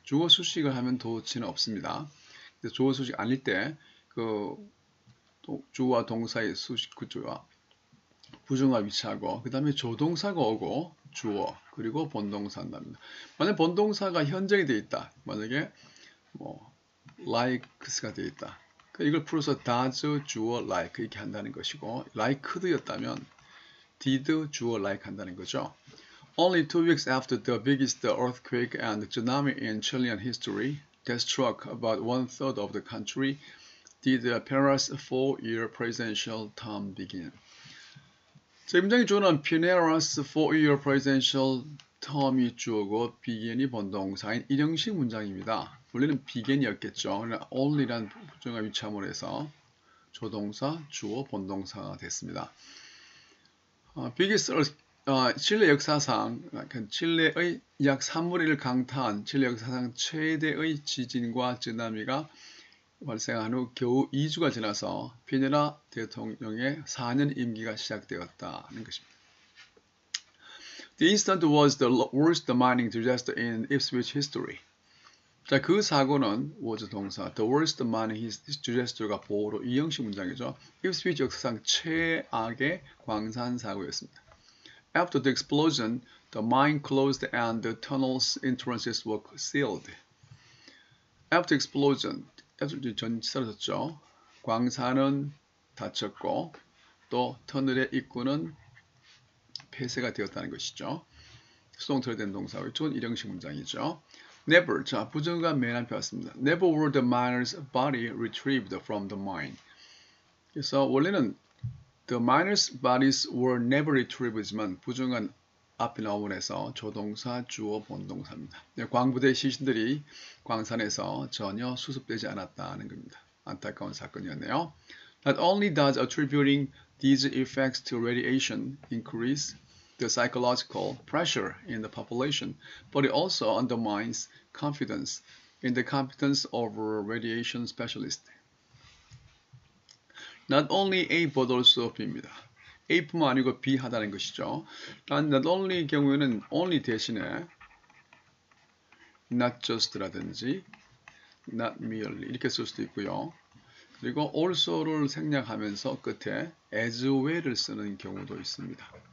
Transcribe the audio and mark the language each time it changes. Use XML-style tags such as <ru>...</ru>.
<ko>주어 수식을 하면 도치는 없습니다. 주어 수식 아닐 때 그 주어와 동사의 수식 구조와 부정어가 위치하고 그 다음에 조동사가 오고 주어 그리고 본동사 한답니다. 만약 본동사가 현정이 되어 있다. 만약에 뭐 likes가 되어 있다. 이걸 풀어서 does 주어 like 이렇게 한다는 것이고 liked였다면 did 주어 like 한다는 거죠.</ko> <en>Only 2 weeks after the biggest earthquake and tsunami in Chilean history that struck about 1/3 of the country did Peñara's 4-year presidential term begin.</en> <ko>자, 문장이 주어는 Peñara's 4-year presidential term이 주어고 begin이 본동사인 일형식 문장입니다. 원래는 begin이었겠죠. 그러나 only란 부정어 위치함으로 해서 조동사, 주어, 본동사가 됐습니다. biggest 칠레 역사상 칠레의 약 3분의 1을 강타한 칠레 역사상 최대의 지진과 쓰나미가 발생한 후 겨우 2주가 지나서 피네라 대통령의 4년 임기가 시작되었다는 것입니다.</ko> <en>The incident was the worst mining disaster in Ipswich history.</en> <ko>자, 그 사고는 was 동사, the worst mining disaster가 보호로 이형식 문장이죠. Ipswich 역사상 최악의 광산 사고였습니다.</ko> <en>After the explosion, the mine closed and the tunnel's entrances were sealed. After explosion,</en> <ko>전치 사라졌죠. 광산은 닫혔고 또 터널의 입구는 폐쇄가 되었다는 것이죠. 수동태로 된 동사, 이쪽은 일형식 문장이죠. Never, 자 부정어가 맨 앞에 왔습니다.</ko> <en>Never were the miners' body retrieved from the mine.</en> <ko>그래서 원래는</ko> <en>the miners' bodies were never retrieved</en> <ko>지만 부정어가 앞에 나오면 해서 조동사, 주어, 본동사입니다. 광부대 시신들이 광산에서 전혀 수습되지 않았다는 겁니다. 안타까운 사건이었네요.</ko> <en>Not only does attributing these effects to radiation increase the psychological pressure in the population, but it also undermines confidence in the competence of radiation specialists.</en> <ko>Not only A but also B입니다. A뿐만 아니고 B 하다는 것이죠. not only 경우에는 only 대신에 not just라든지 not merely 이렇게 쓸 수도 있고요. 그리고 also를 생략하면서 끝에 as well을 쓰는 경우도 있습니다.</ko>